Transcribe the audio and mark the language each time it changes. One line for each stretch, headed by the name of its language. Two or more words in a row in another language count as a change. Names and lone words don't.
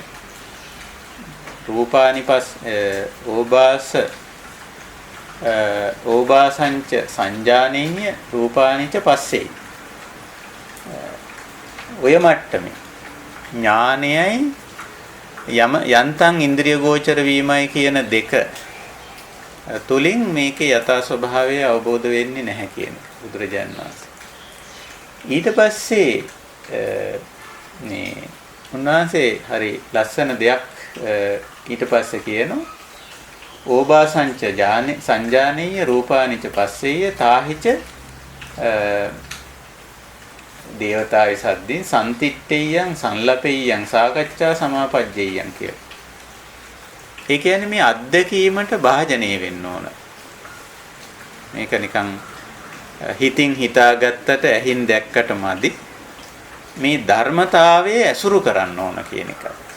Pali: රූපානිපස් ඕබාසංච සංජානීය රූපානිච පස්සේ
Sinhala: ඔය මට්ටමේ ඥානයයි යන්තම් ඉන්ද්‍රිය ගෝචර වීමයි කියන දෙක තුලින් මේකේ යථා ස්වභාවය අවබෝධ වෙන්නේ නැහැ කියන බුදුරජාණන් වහන්සේ. ඊට පස්සේ මේ උන්වහන්සේ හරි ලස්සන දෙයක් ඊට පස්සේ කියනවා
Pali: ඕබාසංච සංජානීය රූපානිච පස්සෙය තාහිච දේවතාවි සද්දින් සම්තිට්ඨියං සංලපෙය්‍යං සාකච්ඡා සමාපජ්ජෙය්‍යං
Sinhala: කියලා. ඒ කියන්නේ මේ අත්දැකීමට භාජනය වෙන්න ඕන. මේක නිකන් හිතින් හිතාගත්තට ඇහින් දැක්කට මදි. මේ ධර්මතාවයේ ඇසුරු කරන්න ඕන කියන එක.